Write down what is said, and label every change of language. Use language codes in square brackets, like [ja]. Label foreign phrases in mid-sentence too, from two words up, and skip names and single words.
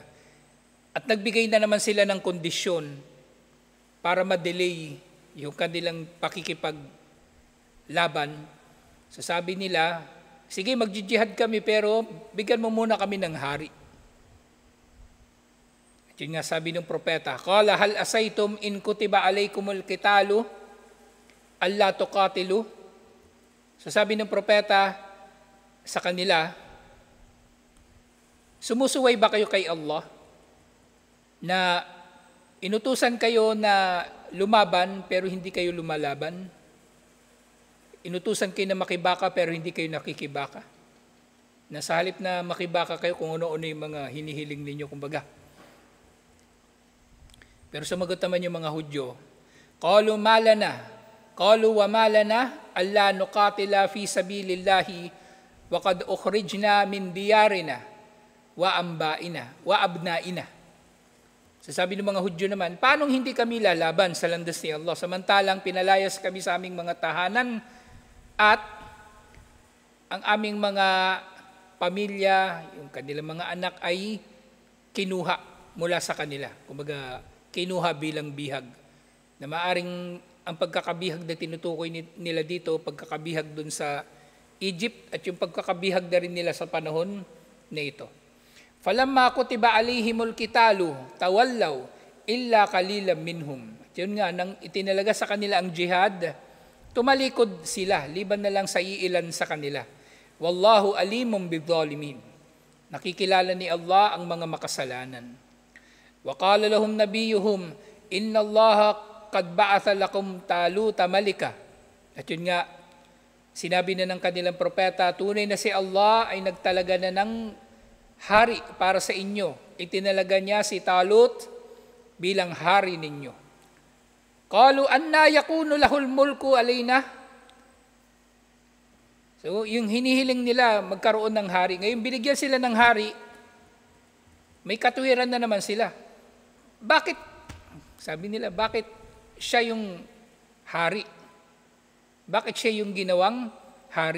[tl] At nagbigay na naman sila ng kondisyon para ma-delay yung kanilang pakikipaglaban. So sabi nila, sige, mag-jihad kami pero bigyan mo muna kami ng hari. Yun nga sabi ng propeta, [ar] قال هل عسيتم إن كتب عليكم القتال ألا تقاتلوا. [tl] So sabi ng propeta sa kanila, sumusuway ba kayo kay Allah na inutusan kayo na lumaban pero hindi kayo lumalaban? Inutusan kayo na makibaka pero hindi kayo nakikibaka? Na sa halip na makibaka kayo kung ano-ano yung mga hinihiling ninyo, kumbaga. Pero sumagot naman yung mga Hudyo, [ar] قالوا وما لنا ألا نقاتل في سبيل الله وقد أخرجنا من ديارنا وأبنائنا وأبنائنا. [tl] So sabi ng mga Hudyo naman, paano hindi kami lalaban sa landas ni Allah samantalang pinalayas kami sa aming mga tahanan at ang aming mga pamilya, yung kanilang mga anak ay kinuha mula sa kanila. Kumbaga, kinuha bilang bihag. Na maaring ang pagkakabihag na tinutukoy nila dito, pagkakabihag dun sa Egypt at yung pagkakabihag na rin nila sa panahon na ito. [ar] فلما كتب عليهم القتال تولوا إلا قليلا منهم. [tl] At yun nga, nang itinalaga sa kanila ang jihad, tumalikod sila, liban na lang sa iilan sa kanila. [ar] والله عليم بالظالمين. [tl] Nakikilala ni Allah ang mga makasalanan. [ar] وقال لهم نبيهم إن الله قد بعث لكم طالوت ملكا. [tl] At yun nga, sinabi na ng kanilang propeta, tunay na si Allah ay nagtalaga na ng hari para sa inyo. Itinalaga niya si Talut bilang hari ninyo. [ar] قالوا أنى يكون له الملك علينا. [tl] So yung hinihiling nila magkaroon ng hari. Ngayon binigyan sila ng hari, may katwiran na naman sila. Bakit? Sabi nila, bakit siya yung hari? Bakit siya yung ginawang hari?